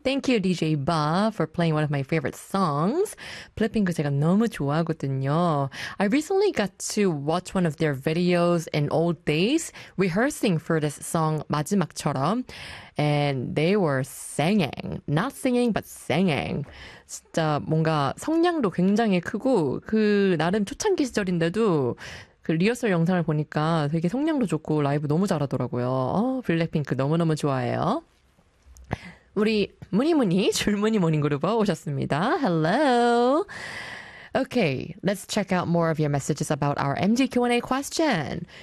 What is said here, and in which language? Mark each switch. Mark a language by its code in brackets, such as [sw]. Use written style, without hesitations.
[en] Thank you, DJ Ba, for playing one of my favorite songs. [ko] Black Pink 제가 너무 좋아하거든요. [en] I recently got to watch one of their videos in old days, rehearsing for this song 마지막처럼. And they were singing, not singing, but singing. [ko] 진짜 뭔가 성량도 굉장히 크고 그 나름 초창기 시절인데도 그 리허설 영상을 보니까 되게 성량도 좋고 라이브 너무 잘하더라고요. 어, 블랙핑크 너무너무 좋아해요. 우리 무니무니 줄무니무니 그룹어 오셨습니다. [en] Hello! Okay, let's check out more of your messages about our MG Q&A question.